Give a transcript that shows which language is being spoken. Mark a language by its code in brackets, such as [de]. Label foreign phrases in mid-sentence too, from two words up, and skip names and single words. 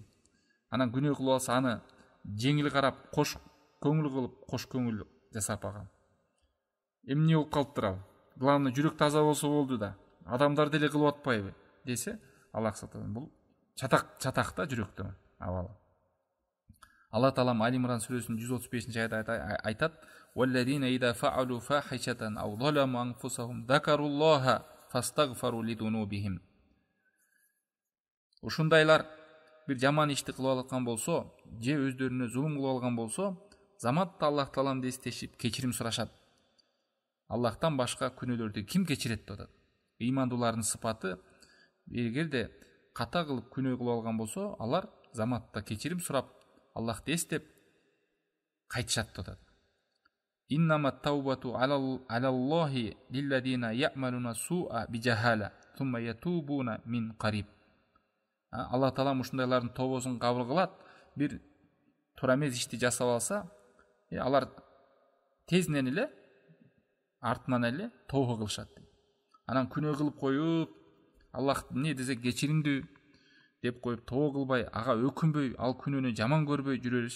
[ky] Анан күнөө кылып алса, аны жеңил карап, кош көңүл кылып, кош көңүл жасап алган. Эмне болуп калыптыр ал? Главное, жүрөк таза болсо болду да. Адамдар деле кылып атпайбы десе, Аллах сактасын, бул чатак да жүрөктө абалы. Алла таалам Али-Имран сүрөсүнүн 135-аятта айтат: [ar] "والذين إذا فعلوا فاحشة أو ظلموا أنفسهم ذكروا الله فاستغفروا لذنوبهم." [ky] Ушундайлар бир жаман ишти кылып аткан болсо, же өздөрүнө зулум кылып алган болсо, заматта Аллах тааламды эстешип, кечирим сурашат. Аллахтан башка күнөөлөрдү ким кечирет деп атат. Ыймандуулардын сыпаты, эгерде ката кылып күнөө кылып алган болсо, алар заматта кечирим сурап, Аллахты эстеп кайтышат деп атат. [ar] إنما التوبة على الله للذين يعملون السوء بجهالة ثم يتوبون من قريب. [ky] Алла таалам ушундайлардын тобосун кабыл кылат. Бир туура эмес ишти жасап алса, алар тезинен эле артынан эле тобо кылышат. Анан күнөө кылып коюп, Аллах эмне десе кечиримдүү деп коюп тобо кылбай, ага өкүнбөй, ал күнөөнү жаман көрбөй жүрөрүш.